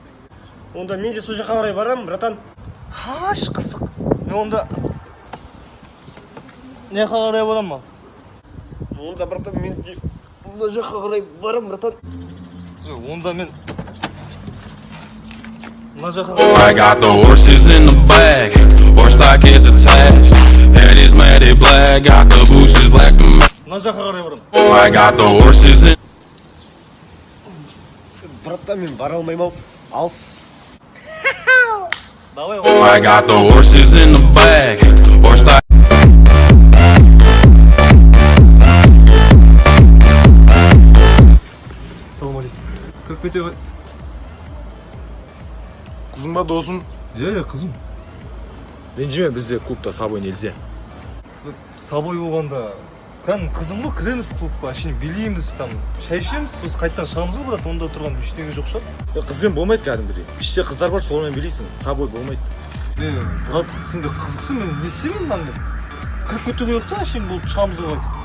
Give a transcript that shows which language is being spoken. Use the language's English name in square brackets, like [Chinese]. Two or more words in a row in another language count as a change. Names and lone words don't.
[Kazakh] Онда мен де сол жаққа қарай барам, братан. Хаш, қысық. Мен онда не жаққа қарай барам ма? Онда, братан, мен де мына жаққа қарай барам, братан. Онда мен мына жаққа [English] I got the horses in the back, horse stock is attached. Head is matted black, got the bushes black to match. [Kazakh] мына жаққа қарай барам. [English] I got the horses in. [Kazakh] Братан, мен бара алмаймын-ау. Алыс. Давай. [English] I got the horses in the back, horse stock. [Kazakh] Ассалаумағалейкум. Кіріп кете ғой. Қызың ба, досым? Иә, қызым. Ренжіме, бізде клубта [Russian] собой нельзя. [Kazakh] Собой болғанда кәдімгі қызым ғой, кіреміз клубқа, ішіне билейміз, там шай ішеміз, сосын қайттан шығамыз ғой, брат, онда тұрған ештеңе жоқ шығар. Қызбен болмайды кәдімгідей. Іште қыздар бар, солармен билейсің. Собой болмайды. Брат, сен де қызықсың, мен не істемеймін мынаны. Кіріп кете қояйық та, әшейін болып шығамыз ғой қайтып.